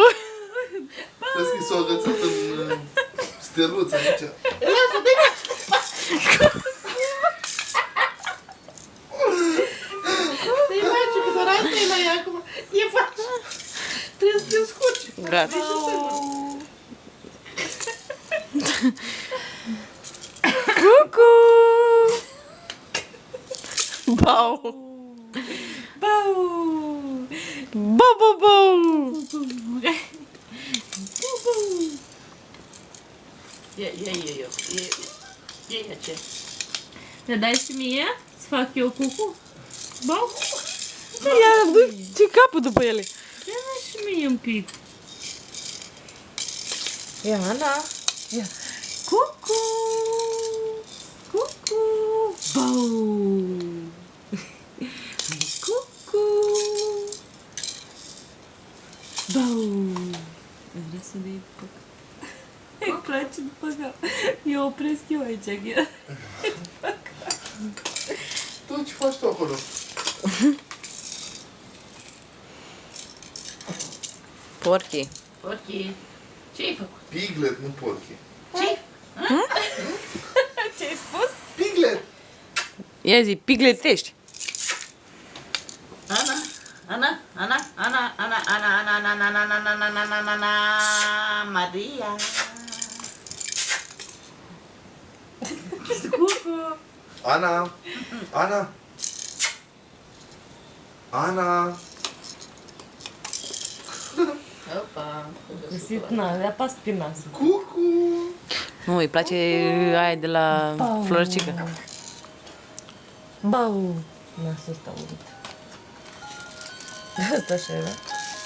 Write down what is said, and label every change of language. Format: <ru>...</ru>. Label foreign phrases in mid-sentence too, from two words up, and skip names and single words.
<ro>Vezi că s-o agățat în steluță aici. Lasă, dă-i Te-i faci, că doar asta e la ea acum. E faci. Trebuie să te scurci. Gata. Cucu! Bau! Bau. Bau, bau, bau! Ia ce. Ne dai și mie? Să fac eu cucu? Bau? Ia, du-ți capul după ele. Ia și mie un pic. Ia, Ana. Ia. Cucu. Cucu. Bau. Cucu. Bau. Vrea să ne iei după cap. Îi place după cap. Eu opresc eu aici, Ghea. Tu ce faci tu acolo? Porchi. Porchi. Ce-ai făcut? Piglet, nu porchi. Ce? Ce-ai spus? Piglet! Ia zi, pigletești. Ana, Ana, Ana, Ana, Ana, Ana, Ana, Ana, Ana, Ana, Ana, Ana, Ana, Ana, Ana, Maria. Cucu. Ana! Ana! Ana! Opa. Găsit, na, le apas pe nas. Cucu! Nu, îi place aia de la Floricică. Bau. Nasul ăsta urât. Asta așa era.</ro>